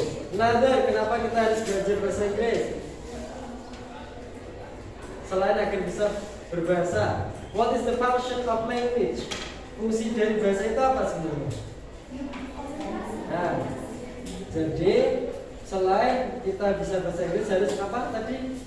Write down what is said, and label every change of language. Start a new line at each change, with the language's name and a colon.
Indonesian: Another, kenapa kita harus belajar bahasa Inggris? Selain agar bisa berbahasa.
English: What is the function of language?
Indonesian: Fungsi dari bahasa itu apa sebenarnya? Nah, jadi selain kita bisa bahasa Inggris, harus apa tadi?